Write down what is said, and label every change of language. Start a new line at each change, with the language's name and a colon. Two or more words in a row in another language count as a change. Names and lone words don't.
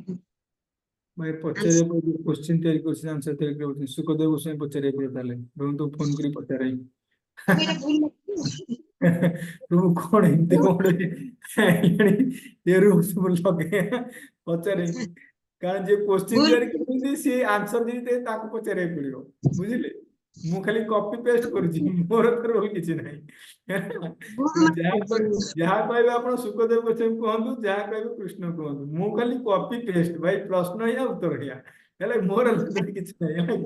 Odia: ଭାଇ ପଚାରିବାକୁ କୋଶ୍ଚିନ୍ ତିଆରି କରୁଛି, ଆନ୍ସର ତିଆରି କରୁଛି। ସୁଖଦେବ ଗୋସ୍ୱାମୀ ପଚାରିବାକୁ ପଡିବ ତାହେଲେ, ପ୍ରଭୁଙ୍କୁ ଫୋନ କରି ପଚାରେ। ପ୍ରଭୁ କଣ ଏମିତି କଣ ସବୁ ଲଗେଇବା ପଚାରେ। କାରଣ ଯେ କ୍ୱେଶ୍ଚନ ଭୁଲ ତିଆରି କରୁଛନ୍ତି ସେ ଆନ୍ସର ଦେଇତେ ତାଙ୍କୁ ପଚାରିବାକୁ ପଡିବ ବୁଝିଲେ। ମୁଁ ଖାଲି
English: copy paste
Odia: କରୁଛି, ମୋର ତ ରୋଲ କିଛି ନାହିଁ। ଭୁଲ ମୁଁ ମାନେ ଯାହା କହିବେ ଆପଣ ସୁଖଦେବ ଗୋସ୍ୱାମୀ କୁହନ୍ତୁ, ଯାହା କହିବେ କୃଷ୍ଣ କୁହନ୍ତୁ, ମୁଁ ଖାଲି
English: copy paste
Odia: ଭାଇ, ପ୍ରଶ୍ନ ଏଇଆ ଉତ୍ତର ଏଇଆ, ହେଲେ ମୋର କିଛି ନାହିଁ ହେଲା କି?